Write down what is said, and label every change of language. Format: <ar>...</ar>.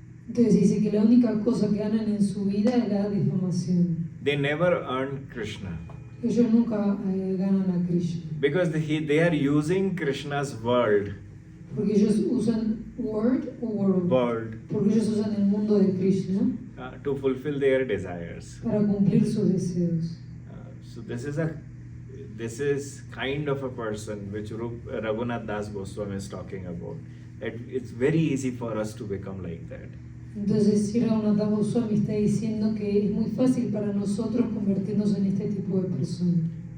<es>Entonces dice que la única cosa que ganan en su vida es la difamación.</es> <en>They never earn Krishna.</en> <es>Ellos nunca ganan a Krishna.</es> <en>Because they are using Krishna's world.</en> <es>Porque ellos usan</es> <en>word</en> <es>o</es> <en>world. World.</en> <es>Porque ellos usan el mundo de Krishna.</es> <en>To fulfill their desires.</en> <es>Para cumplir sus deseos.</es> <en>So this is kind of a person which Raghunatha Dasa Goswami is talking about. It's very easy for us to become like that.</en> <es>Entonces Sri Raghunatha Goswami está diciendo que es muy fácil para nosotros convertirnos en este tipo de personas.</es>